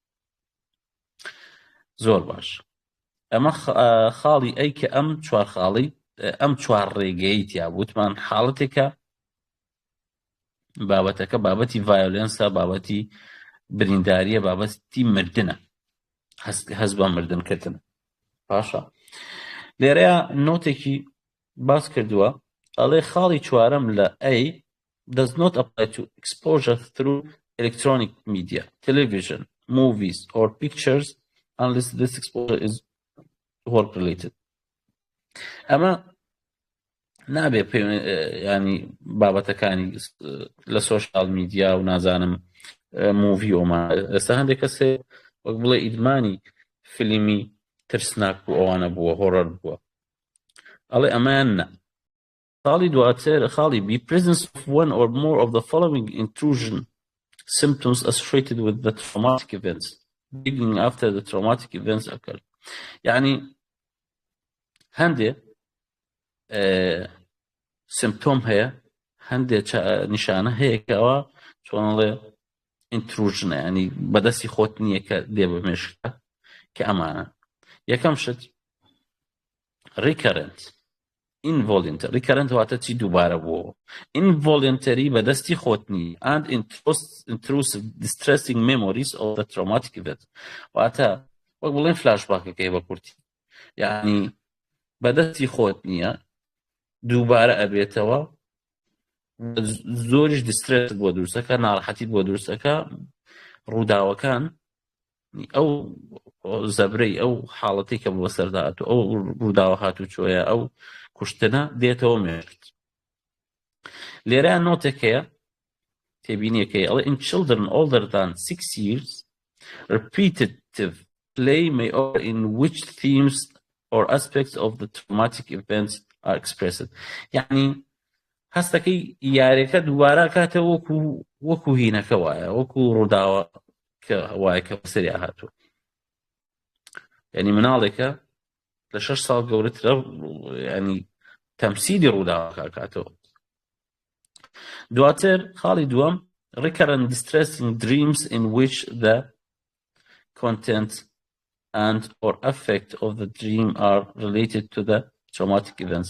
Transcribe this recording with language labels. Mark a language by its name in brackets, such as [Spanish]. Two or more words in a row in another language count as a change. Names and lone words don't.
[Central Kurdish] زۆر باش ئەمە خاڵی ئەی کە ئەم چوار خاڵی ئەم چوار ڕێگەی تیا بوتمان حاڵەتێکە بابەتەکە بابەتی ڤایۆلێنسە بابەتی برینداریە بابەتی مردنە هەست بە مردنکردن باشە لێرەیە نۆتێکی باس کردووە ئەڵێ خاڵی چوارەم لە [English] A does not apply to exposure through electronic media, television, movies or pictures unless this exposure is work related. [Central Kurdish] ئەمە نابێ ینی بابەتەکانی لە [English] social media [Central Kurdish] و نازانم موڤی ئۆما ئێستا هەندێک کەسێ وەک بڵێ ئیدمانی فیلمی ترسناک بوو ئەوانە بووە هۆڕەر بووە ئەڵێ ئەمەیان نە خاڵی دواتر خاڵی B [English] presence of one or more of the following intrusion symptoms associated with the traumatic events beginning after the traumatic events occur [Central Kurdish] يعني هەندێ سمپتۆم هەیە هەندێ نیشانە هەیە کەەوە چۆنڵێ ئینتروژنە ینی بەدەستی خۆت نییە کە دێ بەمێشکە کە ئەمانە یەکەم شت ریکەرنت [English] involuntary recurrent [Central Kurdish] واتە چی دووبارە بووە involuntary بەدەستی خۆت نیە [English] and intrusive distressing memories of the [Central Kurdish] traumatic event واتە وەک بڵێن فلاش باکەکەی بە کورتی یعنی بەدەستی خۆت نییە دووبارە ئەبێتەوە زۆریش دیسترێت بۆ دروستەکە ناڕەحەتیت بۆ دروستەکە ڕووداوەکان ئەو زەبرەی ئەو حاڵەتی کە بۆ سەرداهاتوو ئەو ڕووداوە هاتوچۆیە ئەو کوشتنە دێتەوە مێرد لێرە نۆتێکەیە تێبینیەکەی ئەڵێ [English] in children older than 6 years repetitive play may occur in which themes or aspects of the traumatic events are expressed [Central Kurdish] يعني هەستەکەی یاریەکە دووبارە کاتە وەکو هینەکە وایە وەکو ڕووداوە کە وایە کە سەریا هاتووە يعني مناڵێکە لە 6 ساڵ گەورەترە يعني تەمسیلی ڕووداوەکە کاتەوە دواتر خاڵی دووەم [English] recurrent distressing dreams in which the content and or effect of the dream are related to the traumatic events.